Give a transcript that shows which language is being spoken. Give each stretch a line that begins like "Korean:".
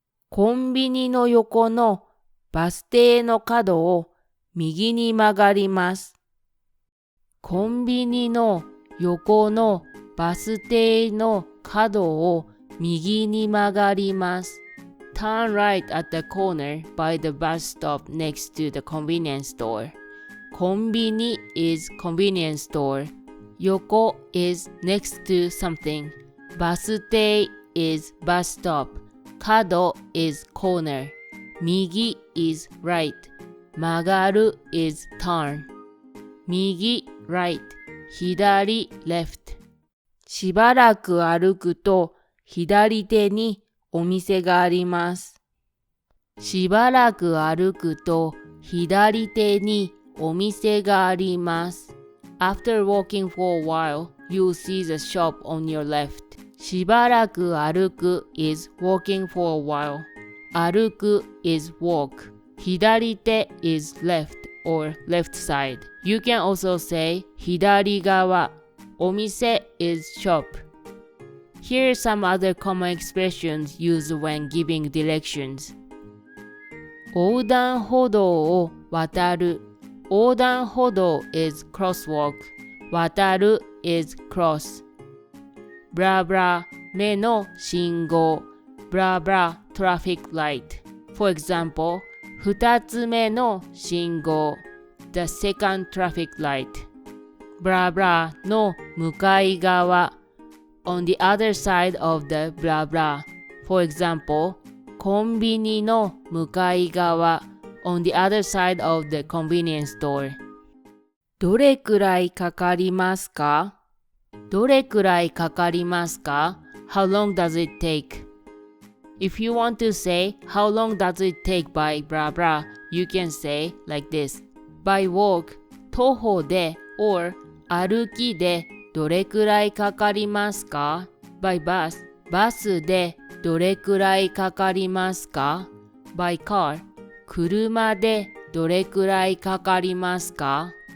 Japanese: コンビニの横のバス停の角を右に曲がります。コンビニの横のバス停の角を右に曲がります。
English: Turn right at the corner by the bus stop next to the convenience store. コンビニ is convenience store. 横 is next to something. バス停 is bus stop. 角 is corner. 右 is right. 曲がる is turn. 右 right. 左 left.
Japanese: しばらく歩くと左手にお店があります。しばらく歩くと左手にお店があります。
English: After walking for a while, you'll see the shop on your left. しばらく歩く is walking for a while. 歩く is walk. 左手 is left or left side. You can also say 左側。 お店 is shop.Here are some other common expressions used when giving directions.
Japanese: 横断歩道を渡る。
English: 横断歩道 is crosswalk. 渡る is cross.
Japanese: ブラブラ目の信号。
English: ブラブラ traffic light. For example,
Japanese: 二つ目の信号。
English: The second traffic light.
Japanese: ブラブラの向かい側。
English: On the other side of the blah blah. For example,
Japanese: コンビニの向かい側
English: on the other side of the convenience store.
Japanese: どれくらいかかりますか？どれくらいかかりますか？
English: How long does it take? If you want to say how long does it take by blah blah, you can say like this. By walk,
Japanese: 徒歩で or 歩きでどれくらいかかりますか？
English: By bus,
Japanese: バスでどれくらいかかりますか？
English: By car,
Japanese: 車でどれくらいかかりますか？